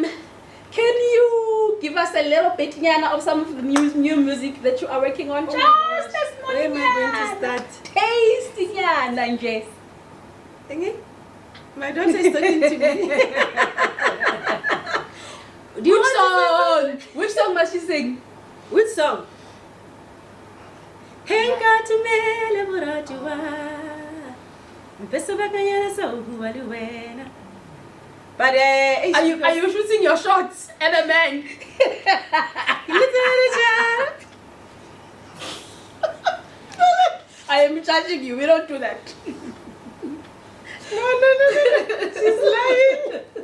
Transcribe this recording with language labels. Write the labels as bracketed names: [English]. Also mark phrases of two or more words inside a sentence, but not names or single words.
[English] Can you give us a little bit, Nyana, of some of the new music that you are working on? Just a small. Where am I going to start? Tasty, Nyana, Jess. Thingy? My daughter is talking to me. Which song must she sing? Which song? Henka tumele buratiwa. Mpesa bakanyana so huwaluwena. But are you shooting your shots at a man? I am judging you. We don't do that. No. She's lying.